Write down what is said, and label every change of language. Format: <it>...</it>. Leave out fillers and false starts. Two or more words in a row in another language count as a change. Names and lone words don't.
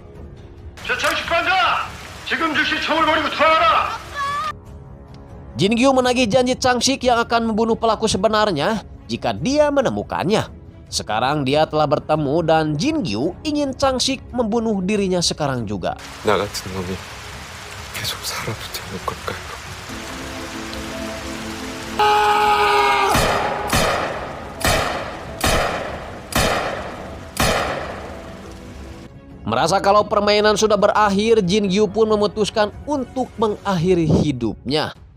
<id>Jin Gyu menagih janji Chang Sik yang akan membunuh pelaku sebenarnya jika dia menemukannya. Sekarang dia telah bertemu dan Jin Gyu ingin Chang Sik membunuh dirinya sekarang juga.</id> <ko>나 같은 놈이 계속 살아도 되는 걸까요?</ko> <id>Merasa kalau permainan sudah berakhir, Jin Gyu pun memutuskan untuk mengakhiri hidupnya.</id>